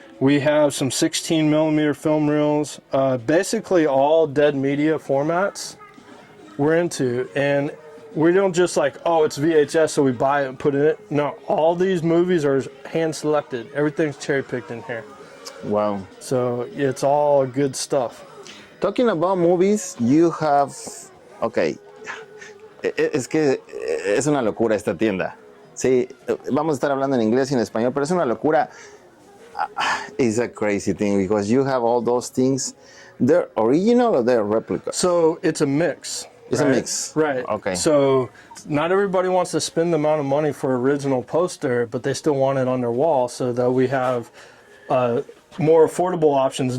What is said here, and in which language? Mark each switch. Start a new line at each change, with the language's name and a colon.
English: We have some 16mm film reels. Basically all dead media formats we're into. And we don't just like, oh, it's VHS, so we buy it and put it in. No, all these movies are hand selected. Everything's cherry picked in here. Wow. So it's all good stuff. Talking about movies, you have... Okay.
Spanish: Es que es una locura esta tienda. Sí, vamos a estar hablando en inglés y en español, pero es una locura.
English: It's a crazy thing because you have all those things. They're original or they're replica? So it's a mix. It's right? a mix. Right. Okay. So not everybody wants to spend the amount of money for original poster, but they still want it on their wall, so that we have more affordable options.